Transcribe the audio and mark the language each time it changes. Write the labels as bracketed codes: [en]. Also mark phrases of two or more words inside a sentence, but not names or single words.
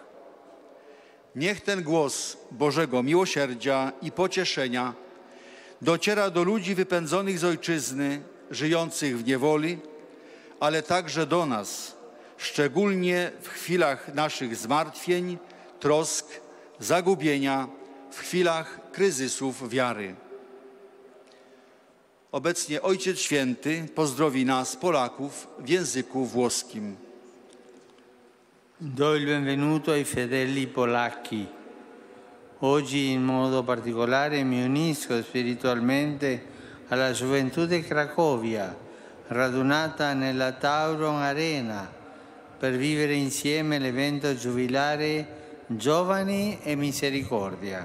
[pl] Niech ten głos Bożego miłosierdzia i pocieszenia dociera do ludzi wypędzonych z ojczyzny, żyjących w niewoli, ale także do nas, szczególnie w chwilach naszych zmartwień, trosk, zagubienia, w chwilach kryzysów wiary. Obecnie Ojciec Święty pozdrowi nas, Polaków, w języku włoskim. [it] Do il benvenuto ai fedeli polacchi. Oggi in modo particolare mi unisco spiritualmente alla gioventù di Cracovia, radunata nella Tauron Arena per vivere insieme l'evento giubilare Giovani e Misericordia.